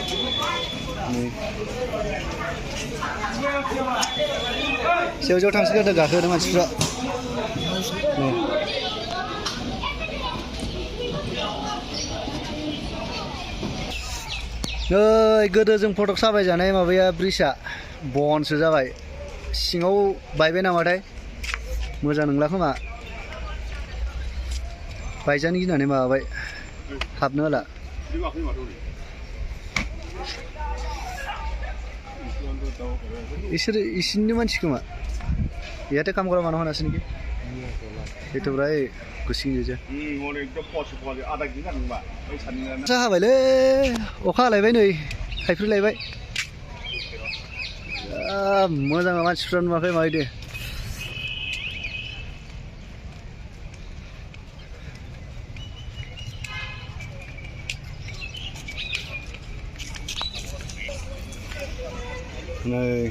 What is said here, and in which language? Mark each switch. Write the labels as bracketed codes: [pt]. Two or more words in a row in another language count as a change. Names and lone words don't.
[brx] सेवजों थांसिगोन गाखोनो मानसिफ्रा नै गोदो जों फटक साबाय जानाय माबाया ब्रिजआ बनसो जाबाय सिङाव बायबाय नामाथाय मोजां नंला खोमा बायजानो गिनानै माबाबाय हाबनो हाला इसोरनि मानसि खोमा [as] ইয়াতে কাম কৰা মানুহ আছে নেকি এইটো প্ৰায় গুচি গৈছে [brx] अखा हाबायलै अखा हालायबाय नै थाइफ्रिलायबाय मोजां मानसिफ्रा नुवाखै माबायदि नै